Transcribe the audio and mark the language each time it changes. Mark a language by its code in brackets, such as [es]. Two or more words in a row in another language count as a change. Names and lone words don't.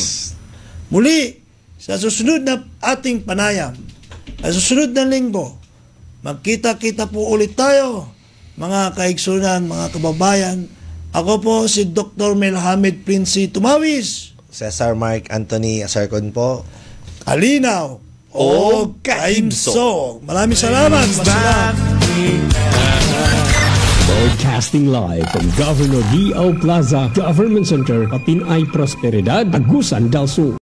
[tl] Muli, sa susunod na ating panayam, sa susunod na linggo, magkita-kita po ulit tayo, mga kaigsunan, mga kababayan. Ako po si Dr. Milhamid Prince Tumawis. Cesar Mark Anthony Asarcon po. Kalinaw o Kaimso. Maraming salamat. [en] Broadcasting live from Governor D.O. Plaza, Government Center, Kapinay Prosperidad, Agusan del Sur.